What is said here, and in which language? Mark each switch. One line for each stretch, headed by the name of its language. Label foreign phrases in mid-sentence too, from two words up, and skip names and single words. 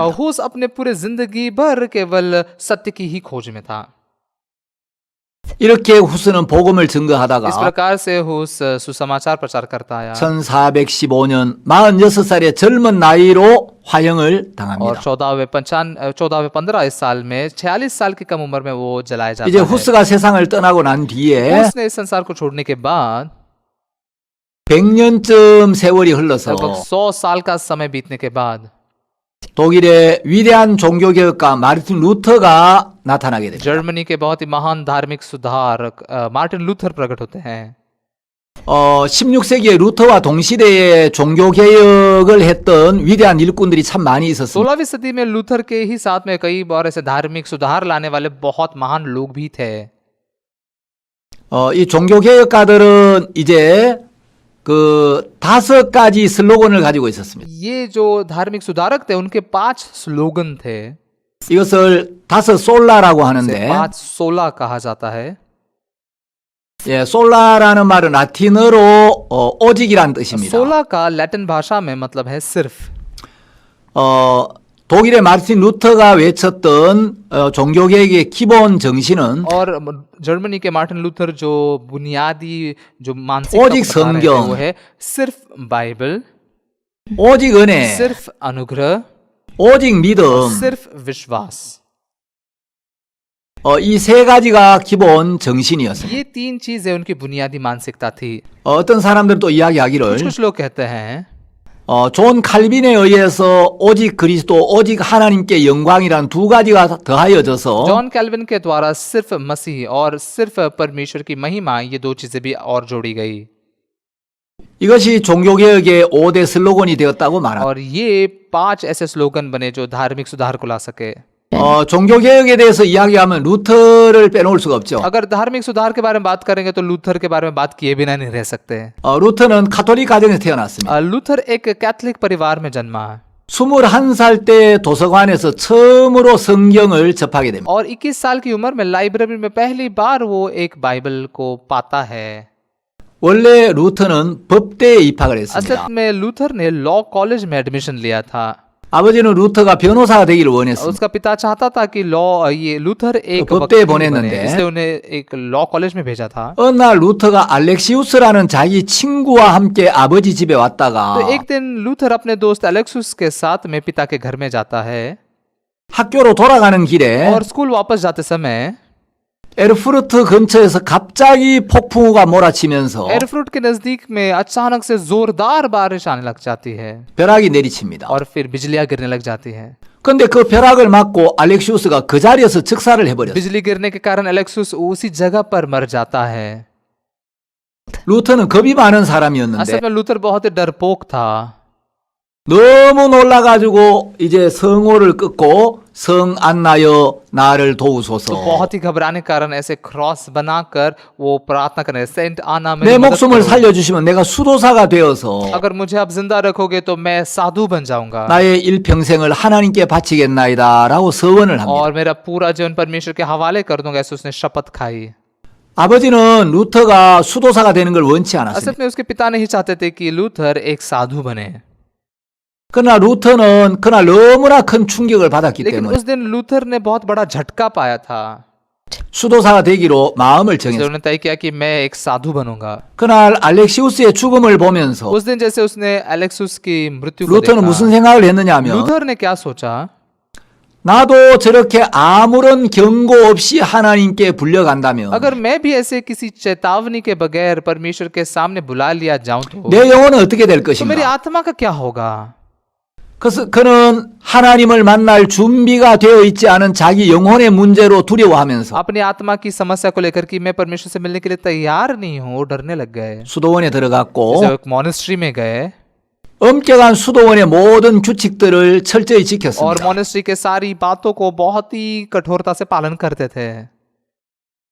Hindi: और हुस अपने पूरे जिंदगी भर केवल सत्य की ही खोज में था।
Korean: 이렇게 후스는 복음을
Hindi: इस
Korean: 증거하다가
Hindi: प्रकार से हुस सुसमाचार प्रचार करता आया
Korean: 1415년 46살의 젊은 ना이로 화형을
Hindi: और
Korean: 당합니다.
Hindi: 14वें 15 साल में 46 साल की कम उम्र में वो जलाया जाता
Korean: 이제
Hindi: है।
Korean: 후스가 세상을 떠나고 난 뒤에
Hindi: उसने इस संसार को छोड़ने के बाद
Korean: 100년쯤 세월이 흘러서
Hindi: लगभग 100 साल का समय बीतने के बाद
Korean: 독일의 위대한 종교개혁가 마르틴 루터가 나타나게 됩니다.
Hindi: जर्मनी के बहुत ही महान धार्मिक सुधारक मार्टिन लूथर प्रकट होते हैं।
Korean: 16세기에 루터와 동시대에 종교개혁을 했던 위대한 일꾼들이 참 많이 있었습니다.
Hindi: 16वीं सदी में लूथर के ही साथ में कई और ऐसे धार्मिक सुधार लाने वाले बहुत महान लोग भी थे।
Korean: 이 종교개혁가들은 이제 그 5가지 슬로건을 가지고 있었습니다.
Hindi: ये जो धार्मिक सुधारक थे उनके 5 स्लोगन थे।
Korean: 이것을 5 솔라라고
Hindi: इसे
Korean: 하는데
Hindi: 5 सोला कहा जाता है।
Korean: 예, 솔라라는 말은 라틴어로 오직이란 뜻입니다.
Hindi: सोला का लैटिन भाषा में मतलब है सिर्फ।
Korean: 독일의 마르틴 루터가 외쳤던 종교개혁의 기본 정신은
Hindi: और जर्मनी के मार्टिन लूथर जो बुनियादी जो मानसिक
Korean: ओजिक 성경,
Hindi: वो है सिर्फ बाइबल,
Korean: 오직 은혜,
Hindi: सिर्फ अनुग्रह,
Korean: 오직 믿음,
Hindi: सिर्फ विश्वास।
Korean: 이 3가지가 기본 정신이었습니다.
Hindi: ये 3 चीजें उनकी बुनियादी मानसिकता थी।
Korean: 어떤 사람들은 또 이야기하기를
Hindi: कुछ लोग कहते हैं
Korean: 존 칼빈에 의해서 오직 그리스도, 오직 하나님께 영광이란 2가지가 더하여져서
Hindi: जॉन कैल्विन के द्वारा सिर्फ मसीह और सिर्फ परमेश्वर की महिमा, ये 2 चीजें भी और जोड़ी गई
Korean: 이것이 종교개혁의 5대 슬로건이 되었다고 말합니다.
Hindi: और ये 5 ऐसे स्लोगन बने जो धार्मिक सुधार को ला सके।
Korean: 종교개혁에 대해서 이야기하면 루터를 빼놓을 수가 없죠.
Hindi: अगर धार्मिक सुधार के बारे में बात करेंगे तो लूथर के बारे में बात किए बिना नहीं रह सकते।
Korean: 루터는 가톨릭 가정에서 태어났습니다.
Hindi: लूथर एक कैथोलिक परिवार में जन्मा है
Korean: 21살 때 도서관에서 처음으로 성경을 접하게 됩니다.
Hindi: और 21 साल की उम्र में लाइब्रेरी में पहली बार वो एक बाइबल को पाता है।
Korean: 원래 루터는 법대에 입학을 했습니다.
Hindi: असल में लूथर ने
English: law college
Hindi: में एडमिशन लिया था।
Korean: 아버지는 루터가 변호사가 되기를 원했습니다.
Hindi: उसका पिता चाहता था कि लॉ ये लूथर एक
Korean: 법대에
Hindi: वकील बने,
Korean: 보냈는데
Hindi: इसलिए उन्हें एक
English: law college
Hindi: में भेजा था।
Korean: 어느 날 루터가 알렉시우스라는 자기 친구와 함께 아버지 집에 왔다가
Hindi: तो एक दिन लूथर अपने दोस्त एलेक्सुस के साथ में पिता के घर में जाता है
Korean: 학교로 돌아가는 길에
Hindi: और स्कूल वापस जाते समय
Korean: 에르푸르트 근처에서 갑자기 폭풍우가 몰아치면서
Hindi: एयरफ्रूट के नजदीक में अचानक से जोरदार बारिश आने लग जाती है
Korean: 벼락이 내리칩니다.
Hindi: और फिर बिजलियां गिरने लग जाती है।
Korean: 근데 그 벼락을 맞고 알렉시우스가 그 자리에서 즉사를 해버렸어요.
Hindi: बिजली गिरने के कारण एलेक्सुस उसी जगह पर मर जाता है।
Korean: 루터는 겁이 많은
Hindi: असल
Korean: 사람이었는데
Hindi: में लूथर बहुत ही डरपोक था।
Korean: 너무 놀라가지고 이제 성호를 끊고 성 안나여 나를 도우소서.
Hindi: तो बहुत ही घबराने के कारण ऐसे क्रॉस बनाकर वो प्रार्थना करने सेंट आना में
Korean: 내 목숨을 살려주시면 내가 수도사가 되어서
Hindi: अगर मुझे आप जिंदा रखोगे तो मैं साधु बन जाऊंगा
Korean: 나의 일평생을 하나님께 바치겠나이다 라고 서원을 합니다.
Hindi: और मेरा पूरा जीवन परमेश्वर के हवाले कर दूंगा, ऐसे उसने शपथ खाई।
Korean: 아버지는 루터가 수도사가 되는 걸 원치
Hindi: असल
Korean: 않았습니다.
Hindi: में उसके पिता नहीं चाहते थे कि लूथर एक साधु बने,
Korean: 그러나 루터는 그날 너무나 큰 충격을 받았기
Hindi: लेकिन
Korean: 때문에
Hindi: उस दिन लूथर ने बहुत बड़ा झटका पाया था।
Korean: 수도사가 되기로 마음을
Hindi: इसलिए
Korean: 정했습니다.
Hindi: उन्होंने तय किया कि मैं एक साधु बनूंगा।
Korean: 그날 알렉시우스의 죽음을 보면서
Hindi: उस दिन जैसे उसने एलेक्सुस की मृत्यु को
Korean: 루터는
Hindi: देखा,
Korean: 무슨 생각을 했느냐면
Hindi: लूथर ने क्या सोचा,
Korean: 나도 저렇게 아무런 경고 없이 하나님께 불려간다면
Hindi: अगर मैं भी ऐसे किसी चेतावनी के बगैर परमेश्वर के सामने बुला लिया जाऊं तो
Korean: 내 영혼은 어떻게 될
Hindi: मेरी
Korean: 것인가?
Hindi: आत्मा का क्या होगा?
Korean: 그래서 그는 하나님을 만날 준비가 되어 있지 않은 자기 영혼의 문제로 두려워하면서
Hindi: अपनी आत्मा की समस्या को लेकर कि मैं परमेश्वर से मिलने के लिए तैयार नहीं हूँ, डरने लग गए।
Korean: 수도원에 들어갔고
Hindi: जैसे एक मोनेस्ट्री में गए
Korean: 엄격한 수도원의 모든 규칙들을 철저히
Hindi: और
Korean: 지켰습니다.
Hindi: मोनेस्ट्री के सारी बातों को बहुत ही कठोरता से पालन करते थे।